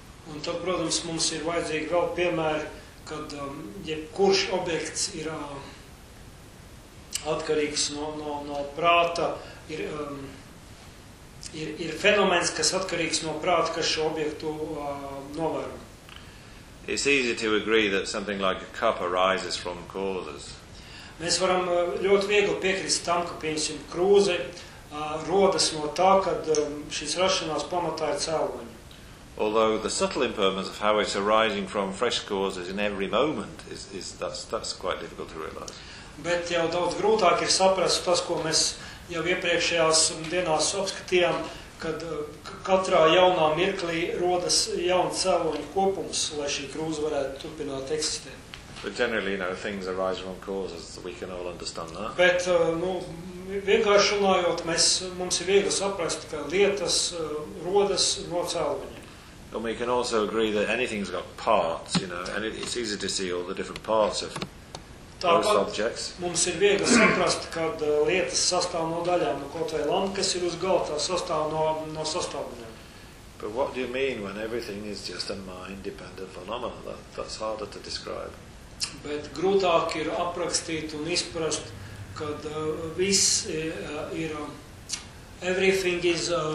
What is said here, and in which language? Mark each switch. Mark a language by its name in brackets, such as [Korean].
[Latvian] Un tad, protams, mums ir vajadzīgi vēl piemēri, kad jebkurš objekts ir atkarīgs no prāta, ir fenomens, kas atkarīgs no prāta, kas šo objektu novēro. [English] It's easy to agree that something like a cup arises from causes. [Latvian] Mēs varam ļoti viegli piekrist tam, ka, pieņemsim, krūze rodas no tā, kad šis rašanās pamatā ir cēloņi. [English] Although the subtle impermanence of how it's arising from fresh causes in every moment is that's quite difficult to realize. [Latvian] Bet jau daudz grūtāk ir saprast tas, ko mēs jau iepriekšējās dienās apskatījām, kad katrā jaunā mirklī rodas jauns cēloņu kopums, lai šī krūze varētu turpināt eksistēt. [English] But generally, you know, things arise from causes, we can all understand that. [Latvian] Bet, nu, vienkārši runājot, mums ir viegli saprast, ka lietas rodas no cēloņa. [English] And we can also agree that anything's got parts, you know, and it's easy to see all the different parts of those objects. [Latvian] Mums ir viegli saprast, kad lietas sastāv no daļām, no kaut vai lampa, kas ir uz galda, sastāv no sastāvdaļām. [English] But what do you mean when everything is just a mind-dependent phenomenon? That's harder to describe. [Latvian] Bet grūtāk ir aprakstīt un izprast, kad viss ir, [English] everything is...